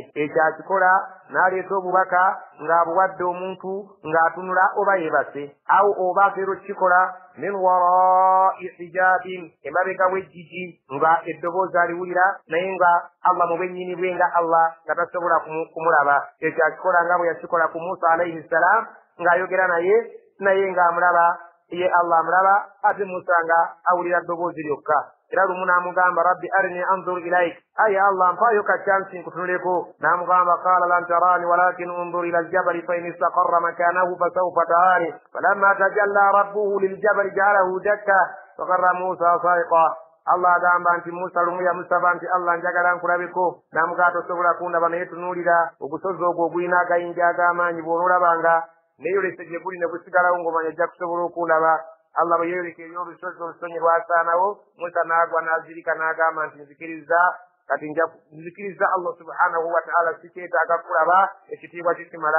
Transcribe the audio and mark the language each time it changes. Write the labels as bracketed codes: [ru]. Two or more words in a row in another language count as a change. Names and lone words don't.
[lg] ekyo akikola n'aleeta obubaka ng'abuwadde omuntu ng'atunula oba yeebase awo oba akeero kikola [ar] من وراء حجاب [lg] emabega w'ejjigi nga eddoboozi aliwulira naye nga Allah mu bwennyini bwe nga Allah nga tasobola kumulaba. ekyo akikola nga bwe yakikola ku Musa [ar] عليه السلام [lg] ng'ayogera naye ng'amulaba ye Allah amulaba ate Musa nga awulira ddoboozi lyokka. era lumu n'amugamba [ar] رب أرني أنظر إليك [lg] aye Allah mpaayo kaccansi nkutunuleko. [ar] n'amugamba قال لن تراني ولكن انظر إلى الجبل فإن استقر مكانه فسوف تراني فلما تجلى ربه للجبل جعله دكا فقر موسى صعقا. [lg] Allah agamba nti Musa lumu yamusaba nti Allah njagala nkulabeko n'amugamba tosobola kundaba naye tunuulira ogusozi ogwo ogulina agayinja ag'amaanyi bw'olulabanga neeyolese gye guli ne gusigalawo ng'omanya ajja kusobola okundaba. Allah bwe yeeyoleka eri olusozi olusonyi lwasaanawo Musa n'agwa n'azirika n'agamba nti nzikiriza Allah [ar] سبحانه وتعالى [lg] sikyetaaga kulaba ekitiibwa kikimala.